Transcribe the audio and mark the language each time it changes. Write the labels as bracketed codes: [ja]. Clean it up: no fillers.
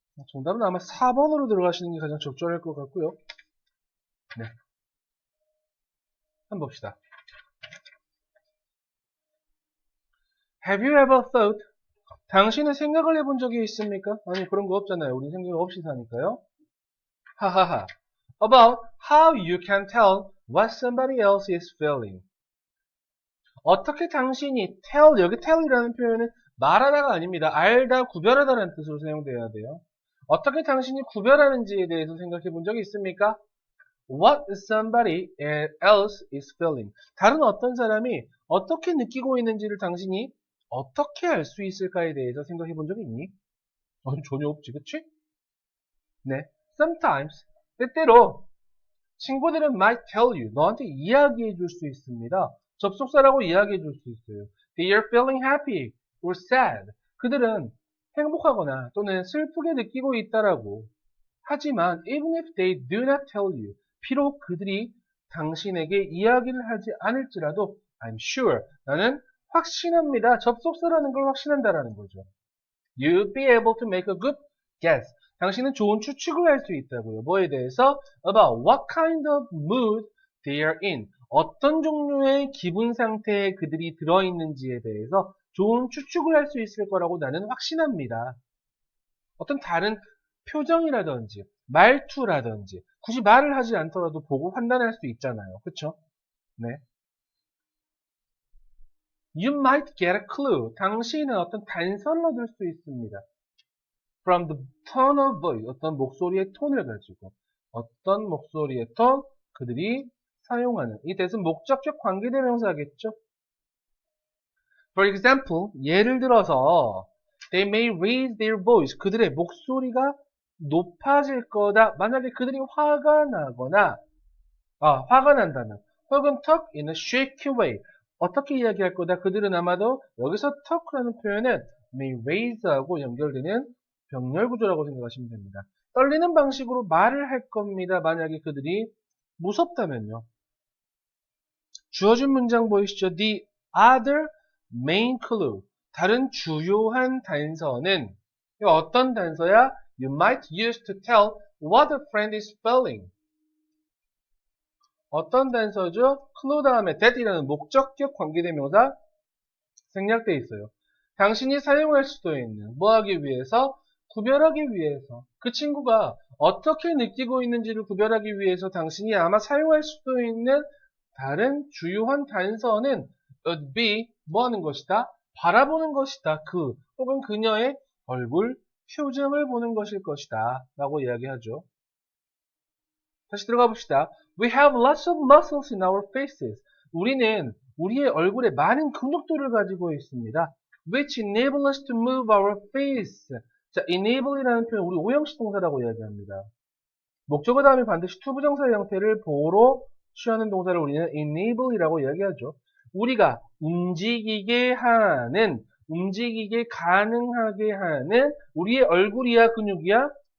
[ko] 정답은 아마 4번으로 들어가시는 게 가장 적절할 것 같고요. 네. 한번 봅시다. [en] Have you ever thought? [ko] 당신은 생각을 해본 적이 있습니까? 아니, 그런 거 없잖아요. 우리 생각 없이 사니까요. 하하하. [en] About how you can tell what somebody else is feeling. [ko] 어떻게 당신이 tell, 여기 tell이라는 표현은 말하다가 아닙니다. 알다, 구별하다라는 뜻으로 사용되어야 돼요. 어떻게 당신이 구별하는지에 대해서 생각해 본 적이 있습니까? [en] What somebody else is feeling. [ko] 다른 어떤 사람이 어떻게 느끼고 있는지를 당신이 어떻게 알 수 있을까에 대해서 생각해 본 적이 있니? 전혀 없지, 그치? 네. [en] Sometimes, [ko] 때때로 친구들은 [en] might tell you, [ko] 너한테 이야기해 줄 수 있습니다. 접속사라고 이야기해 줄 수 있어요. [en] They are feeling happy or sad. [ko] 그들은 행복하거나 또는 슬프게 느끼고 있다라고. 하지만 [en] even if they do not tell you, [ko] 비록 그들이 당신에게 이야기를 하지 않을지라도 [en] I'm sure, [ko] 나는 확신합니다. 접속사라는 걸 확신한다라는 거죠. [en] You'll be able to make a good guess. [ko] 당신은 좋은 추측을 할 수 있다고요. 뭐에 대해서? [en] About what kind of mood they are in. [ko] 어떤 종류의 기분 상태에 그들이 들어있는지에 대해서 좋은 추측을 할 수 있을 거라고 나는 확신합니다. 어떤 다른 표정이라든지 말투라든지 굳이 말을 하지 않더라도 보고 판단할 수 있잖아요. 그쵸? 네. [en] You might get a clue. [ko] 당신은 어떤 단서를 얻을 수 있습니다. [en] From the tone of voice. [ko] 어떤 목소리의 톤을 가지고. 어떤 목소리의 톤, 그들이 사용하는. 이 대신 목적격 관계대명사겠죠? [en] For example, [ko] 예를 들어서 [en] They may raise their voice. [ko] 그들의 목소리가 높아질 거다. 만약에 그들이 화가 나거나, 화가 난다면, 혹은 [en] talk in a shaky way. [ko] 어떻게 이야기할 거다. 그들은 아마도 여기서 talk라는 표현은 may raise하고 연결되는 병렬 구조라고 생각하시면 됩니다. 떨리는 방식으로 말을 할 겁니다. 만약에 그들이 무섭다면요. 주어진 문장 보이시죠? [en] The other main clue. [ko] 다른 주요한 단서는 어떤 단서야? [en] You might use to tell what a friend is feeling. [ko] 어떤 단서죠? clue 다음에 that이라는 목적격 관계대명사 생략되어 있어요. 당신이 사용할 수도 있는 뭐 하기 위해서? 구별하기 위해서. 그 친구가 어떻게 느끼고 있는지를 구별하기 위해서 당신이 아마 사용할 수도 있는 다른 주요한 단서는 [en] would be [ko] 뭐 하는 것이다? 바라보는 것이다. 그 혹은 그녀의 얼굴 표정을 보는 것일 것이다 라고 이야기하죠. 다시 들어가 봅시다. [en] We have lots of muscles in our faces. [ko] 우리는 우리의 얼굴에 많은 근육들을 가지고 있습니다. [en] Which enable us to move our face. [ko] 자, enable이라는 표현 우리 오형식 동사라고 이야기합니다. 목적어 다음에 반드시 투부정사 형태를 보로 취하는 동사를 우리는 enable이라고 이야기하죠. 우리가 움직이게 하는, 움직이게 가능하게 하는 우리의 얼굴이야 근육이야?